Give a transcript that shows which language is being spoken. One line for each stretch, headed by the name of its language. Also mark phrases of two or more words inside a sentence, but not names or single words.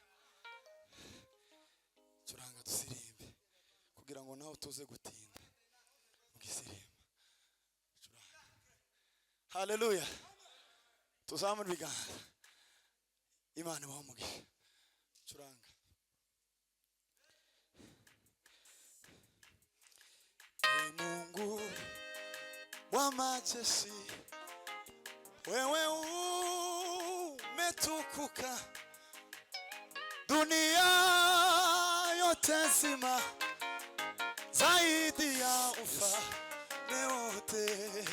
Kinyarwanda: Turanga dusirimbe kugira ngo naho tuze gutinda mu gisirimba. Turanga. Haleluya. Tuzamure ibiganza. Imana ibahe umugisha. Turanga.
Swahili: Mungu wa majeshi, wewe umetukuka, dunia yote nzima, zaidi ya ufalme wote.